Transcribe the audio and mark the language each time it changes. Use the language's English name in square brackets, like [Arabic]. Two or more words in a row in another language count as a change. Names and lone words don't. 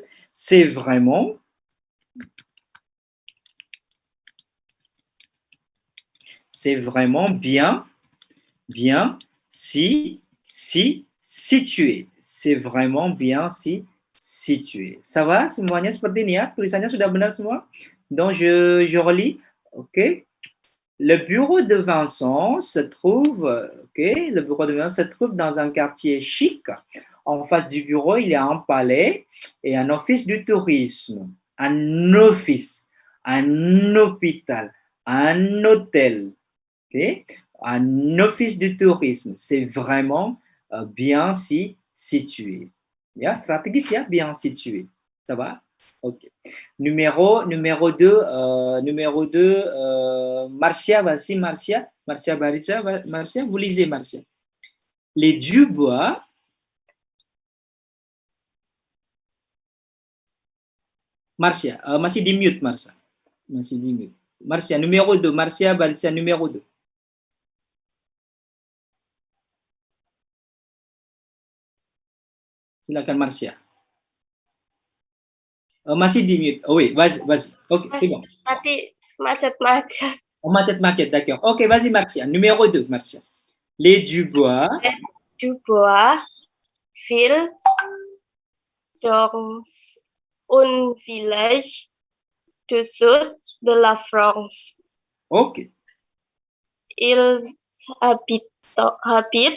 [French] C'est vraiment bien situé. C'est vraiment bien situé. Ça va [Indonesian] semuanya seperti ini ya? Tulisannya sudah benar semua? [French] Donc je relis. OK. Le bureau de Vincent se trouve, le bureau de Vincent se trouve dans un quartier chic. En face du bureau, il y a un palais et un office du tourisme. Un office, un hôpital, un hôtel. Okay? Un office du tourisme. C'est vraiment bien situé. [Indonesian] Ya, strategis ya, [French] bien situé. Ça va? OK. Numéro 2, Marcia, vas-y, Marcia Baritza, Marcia, vous lisez, Marcia. Les Dubois, Marcia, [Indonesian] masih di mute, Marcia. Masih di mute. [French] Marcia, numéro 2, Marcia Baritza, numéro 2. [Indonesian] Silakan, Marcia. Masih di mute. [French] Oh oui, vas-y. Ok, c'est bon. [Indonesian] Tadi macet-macet. Oh, macet-macet, [French] d'accord. Ok, vas-y, Marcia. Numéro 2, Marcia. Les Dubois. Les Dubois vivent dans un village du sud de la France. Ok. Ils habitent